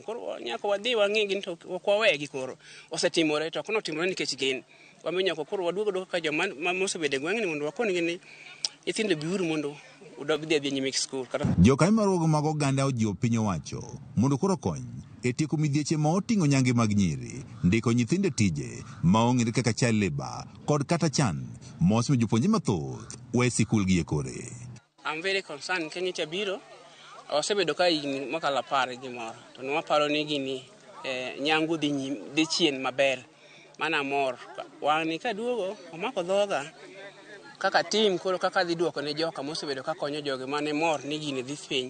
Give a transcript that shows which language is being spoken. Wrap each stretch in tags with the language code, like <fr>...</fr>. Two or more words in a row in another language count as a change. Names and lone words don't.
<luo>Koro nyaka wadhi wang'igi to ok wawegi koro osetimore to kono timore nikech gin wamiyo koro waduogo ka joma mosebedo e gweng'ni mondo wakonigi ni nyithindo biuru mondo udobdhi nyime skul. Jokanyo maruogo mag oganda ojiwo piny owacho mondo koro kony e tieko midhieche ma oting'o nyange mag nyiri, ndiko nyithinde tije ma ong'ere kaka</luo> <en>child labor</en> <luo>kod kata chan mosemiyo jopuonje mathoth we sikul gi e kore.</luo> <en>I'm very concerned</en> <luo>Kenya biro osebedo ka higni mokalo 10 gimoro to nwaparo ni gini nyangu dhi chien maber mana mor wang'ni ka duogo omako dhoga kaka tim koro kaka dhi duoko ne joka mosebedo ka konyo joge mane mor ni gini dhi piny.</luo>